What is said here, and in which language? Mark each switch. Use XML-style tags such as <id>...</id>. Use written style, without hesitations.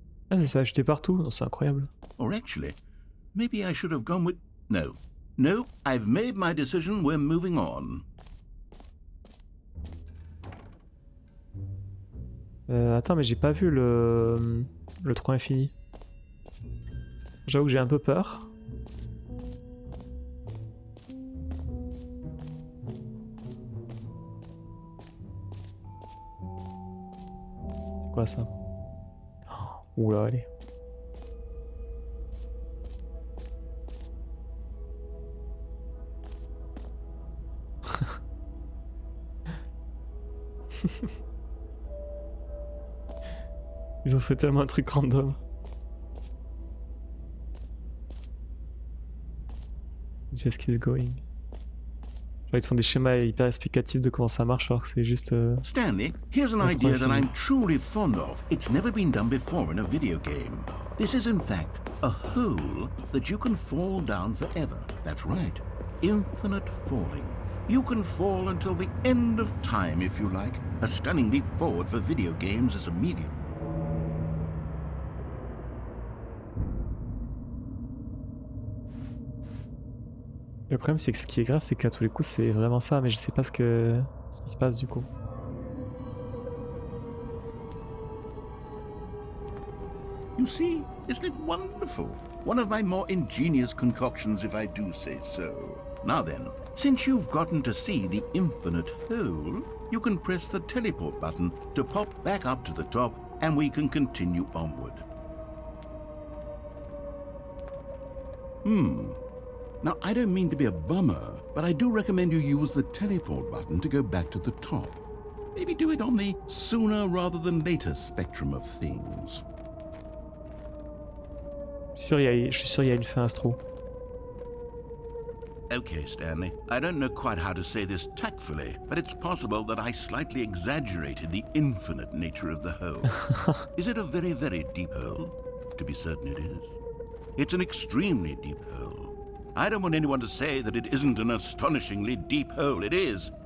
<fr>Ah, ça s'est acheté partout, c'est incroyable.</fr> <en>Or actually, maybe I should have gone with... No, I've made my decision, we're moving on.</en> <fr>Attends, mais j'ai pas vu le trou infini. J'avoue que j'ai un peu peur. C'est quoi ça? Oula, allez. Ils ont fait tellement un truc random.</fr> <en>Just keeps going.</en> <fr>Genre ils te font des schémas hyper explicatifs de comment ça marche alors que c'est juste...</fr> <en>Stanley, here's an idea that I'm truly fond of. It's never been done before in a video game. This is in fact a hole that you can fall down forever. That's right. Infinite falling. You can fall until the end of time if you like. A stunning leap forward for video games as a medium.</en> <fr>Le problème c'est que ce qui est grave c'est qu'à tous les coups c'est vraiment ça mais je sais pas ce qui se passe du coup.</fr> <en>You see, isn't it wonderful? One of my more ingenious concoctions if I do say so. Now then, since you've gotten to see the infinite hole, you can press the teleport button to pop back up to the top and we can continue onward. Now, I don't mean to be a bummer, but I do recommend you use the teleport button to go back to the top. Maybe do it on the sooner rather than later spectrum of things.</en> <fr>Je suis sûr il y a une fin à ce trou.</fr> <en>Okay, Stanley. I don't know quite how to say this tactfully, but it's possible that I slightly exaggerated the infinite nature of the hole. Is it a very, very deep hole? To be certain it is. It's an extremely deep hole. I don't want anyone to say that it isn't an astonishingly deep hole. It is.</en>